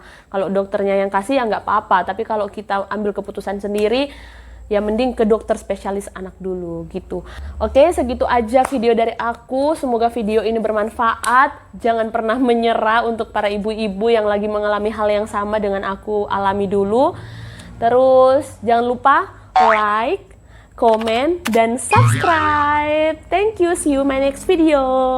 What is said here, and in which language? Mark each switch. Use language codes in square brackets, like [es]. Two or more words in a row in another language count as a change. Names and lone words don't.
[id] Kalau dokternya yang kasih ya nggak apa-apa. Tapi kalau kita ambil keputusan sendiri, ya mending ke dokter spesialis anak dulu gitu. Oke, segitu aja video dari aku. Semoga video ini bermanfaat. Jangan pernah menyerah untuk para ibu-ibu yang lagi mengalami hal yang sama dengan aku alami dulu. Terus jangan lupa like, comment, dan subscribe. [en] Thank you, see you my next video.